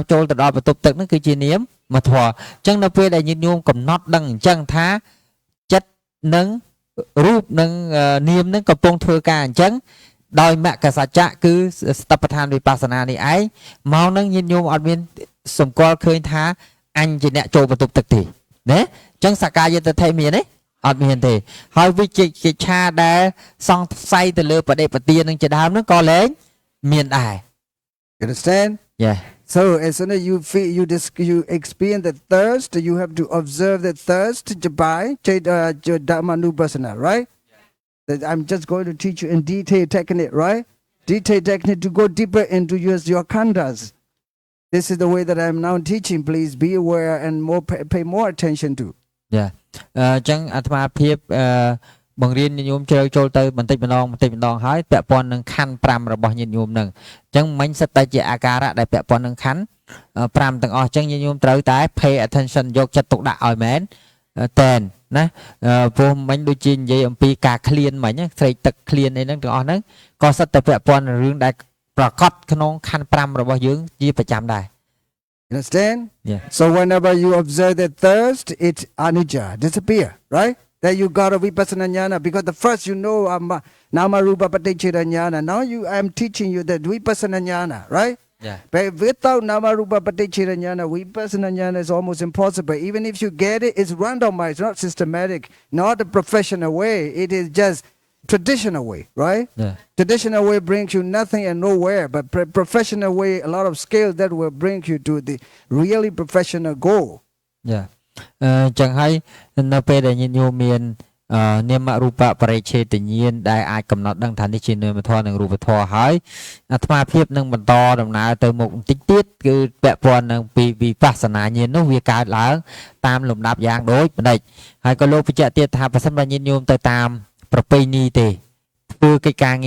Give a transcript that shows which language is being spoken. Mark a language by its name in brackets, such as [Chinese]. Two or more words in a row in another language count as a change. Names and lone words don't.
[Khmer] ចូលទៅដល់បន្ទប់ទឹកហ្នឹងគឺជានាមធម៌អញ្ចឹងនៅពេលដែលញាតិញោមកំណត់ដឹងអញ្ចឹងថាចិត្តនិងរូបនិងនាមហ្នឹងកំពុងធ្វើការអញ្ចឹងដោយមគ្គសច្ចៈគឺស្តបដ្ឋានវិបស្សនានេះឯងមកហ្នឹងញាតិញោមអត់មានសម្គាល់ឃើញថាអញជាអ្នកចូលបន្ទប់ទឹកទេណាអញ្ចឹងសកាយតិថិមានទេអត់មានទេហើយវិជកិច្ឆាដែលសង្ស័យទៅលើបដិបទានឹងជាដើមហ្នឹងក៏លែងមានដែរ [English] You understand? Yeah. So as soon as you feel you experience the thirst, you have to observe the thirst by Dhammanupassana, right? That I'm just going to teach you in detail technique, right? Detail technique to go deeper into your khandhas. This is the way that I'm now teaching. Please be aware and pay more attention to. Yeah. [Khmer] អញ្ចឹងអាត្មាភាពបង្រៀនញាតិញោមជ្រៅចូលទៅបន្តិចម្ដងហើយពាក់ព័ន្ធនឹងខណ្ឌ5របស់ញាតិញោមហ្នឹងអញ្ចឹងមិញសិតតែជាអាការៈដែលពាក់ព័ន្ធនឹងខណ្ឌ5ទាំងអស់អញ្ចឹងញាតិញោមត្រូវតែ [English] pay attention [Khmer] យកចិត្តទុកដាក់ឲ្យមែនតែនណាព្រោះមិញដូចជានិយាយអំពីការឃ្លានមិញស្រេកទឹកឃ្លានអីហ្នឹងទាំងអស់ហ្នឹងក៏សិតតែពាក់ព័ន្ធនឹងរឿងដែលប្រកបក្នុងខណ្ឌ5របស់យើងជាប្រចាំដែរ [English] Understand? Yeah. So whenever you observe the thirst, it anicca disappear, right? Then you got a vipassana jnana because the first you know [Pali] nama rupa paticcheda jnana. [English] Now I'm teaching you the [Pali] vipassana jnana, [English] right? Yeah. But without [Pali] nama rupa paticcheda jnana, vipassana jnana [English] is almost impossible. Even if you get it, it's randomized, not systematic, not a professional way. It is just traditional way, right? Yeah. Traditional way brings you nothing and nowhere, but professional way, a lot of skill that will bring you to the really professional goal. Yeah. [Khmer] ចឹងហើយនៅពេលដែលញាតិញោមមាននាមរូបបរិច្ឆេទញ្ញាណដែលអាចកំណត់ដឹងថានេះជានាមធម៌និងរូបធម៌ហើយអាត្មាភាពនឹងបន្តដំណើរ ទៅមុខបន្តិចទៀតគឺពាក់ព័ន្ធនឹងពីវិបស្សនាញាណនោះវាកើតឡើងតាមលំដាប់យ៉ាងដូចម្ដេចហើយក៏លោកបញ្ជាក់ទៀតថាប្រសិនបើញាតិញោមទៅតាមប្រពៃណីទេធ្វើកិច្ចការងារ